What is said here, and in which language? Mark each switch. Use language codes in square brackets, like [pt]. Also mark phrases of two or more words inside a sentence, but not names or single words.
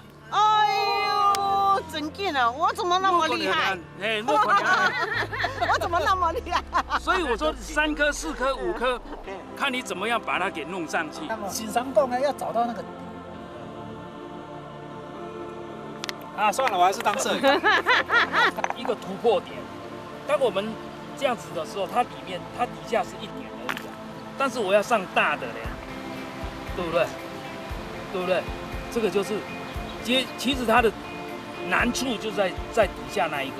[zh] 哎呦，真劲啊！我怎么那么厉害？我怎么那么厉害？所以我说3顆、4顆、5顆，看你怎麼樣把它給弄上去。欣賞洞呢，要找到那個。啊，算了，我還是當攝影。一個突破點。當我們這樣子的時候，它底下是1點而已，但是我要上大的嘞，對不對？對不對？這個就是其實它的難處就在底下那一個。